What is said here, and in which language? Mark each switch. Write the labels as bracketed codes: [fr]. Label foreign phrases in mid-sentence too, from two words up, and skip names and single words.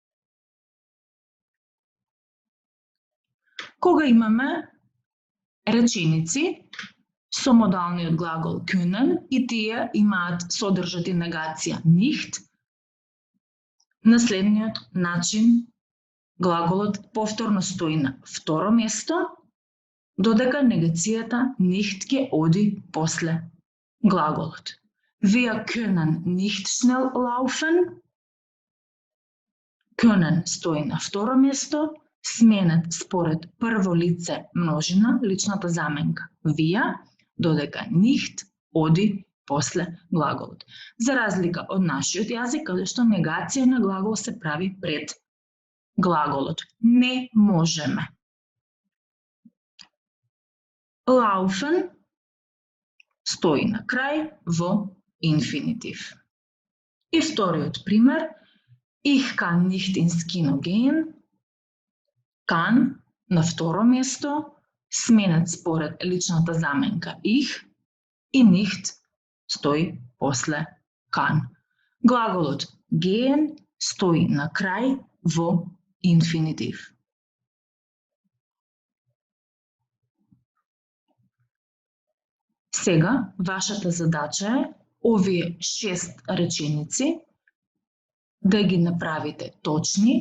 [mk] Кога имаме реченици со модалниот глагол können и тие имаат содржат и негација nicht, на следниот начин глаголот повторно стои на второ место, додека негацијата nicht ќе оди после глаголот. [de] Wir können nicht schnell laufen. [mk] Können стои на второ место, сменет според прво лице множина, личната заменка wir, додека nicht оди после глаголот. За разлика од нашиот јазик, каде што негација на глагол се прави пред глаголот. Не можеме. Laufen стои на крај во инфинитив. И вториот пример, [de] ich kann nicht ins Kino gehen. [mk] Kann на второ место, сменет според личната заменка ich и nicht стои после kann. Глаголот gehen стои на крај во инфинитив. Сега, вашата задача е овие 6 реченици да ги направите точни.